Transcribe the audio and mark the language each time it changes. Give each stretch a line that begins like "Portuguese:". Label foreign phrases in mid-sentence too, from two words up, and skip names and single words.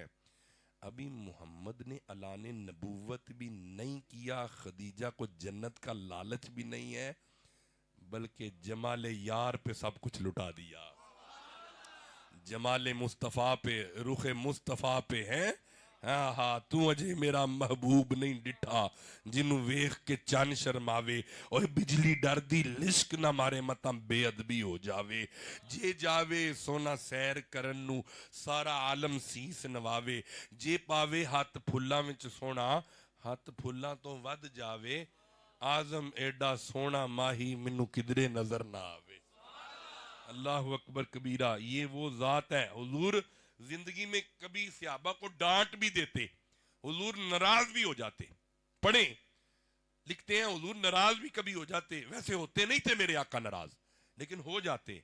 Urdu: ابھی محمد نے اعلان نبوت بھی نہیں کیا, خدیجہ کو جنت کا لالچ بھی نہیں ہے, بلکہ جمال یار پہ سب کچھ لٹا دیا. جمال مصطفیٰ پہ, رخ مصطفیٰ پہ ہے.
Punjabi: ہاں ہاں تو اجے میرا محبوب نہیں ڈٹھا, جنوں ویخ کے چن شرماوے, اور بجلی ڈر دی لشک نہ مارے متم بے ادبی ہو جاوے. جے جاوے سونا سیر کرن نو سارا عالم سیس نواوے, جے پاوے ہاتھ پھلاں وچ سونا ہاتھ پھلاں تو ود جاوے, آزم ایڈا سونا ماہی منو کدرے نظر نہ آوے.
Arabic: اللہ اکبر کبیرہ.
Urdu: یہ وہ ذات ہے. حضور زندگی میں کبھی صحابہ کو ڈانٹ بھی دیتے, حضور ناراض بھی ہو جاتے. پڑھیں لکھتے ہیں حضور ناراض بھی کبھی ہو جاتے, ویسے ہوتے نہیں تھے میرے آقا ناراض, لیکن ہو جاتے.